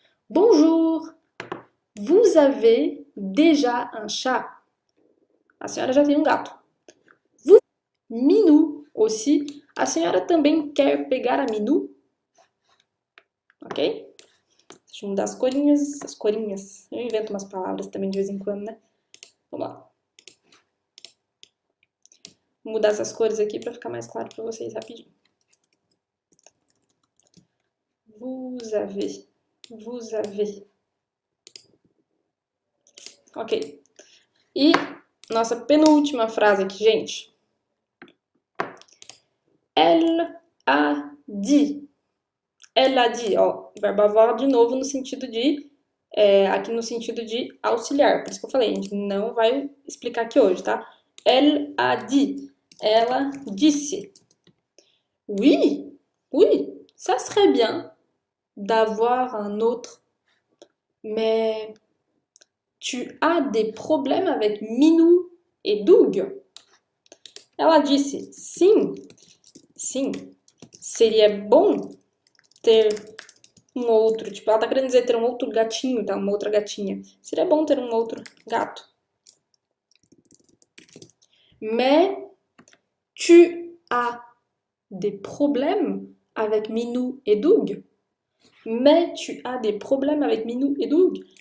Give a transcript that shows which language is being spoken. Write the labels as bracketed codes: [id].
[fr] Bonjour, vous avez déjà un chat? [pt] A senhora já tem um gato. [fr] Minou aussi. [pt] A senhora também quer pegar a Minou? Ok? Deixa eu mudar as corinhas. As corinhas. Eu invento umas palavras também de vez em quando, né? Vamos lá. Vou mudar essas cores aqui para ficar mais claro para vocês rapidinho. [fr] Vous avez. Vous avez. [pt] Ok. E nossa penúltima frase aqui, gente. [fr] Elle a dit. Elle a dit, [pt] ó, verbo avoir de novo no sentido de, aqui no sentido de auxiliar. Por isso que eu falei, a gente não vai explicar aqui hoje, tá? [fr] Elle a dit, [pt] ela disse. [fr] Oui, oui, ça serait bien d'avoir un autre, mais tu as des problèmes avec Minou et Doug? [pt] Ela disse, sim, sim, seria bom ter um outro, tipo, ela tá querendo dizer ter um outro gatinho, tá? Uma outra gatinha. Seria bom ter um outro gato. [fr] Mais tu as des problèmes avec Minou et Doug? Mais tu as des problèmes avec Minou et Doug?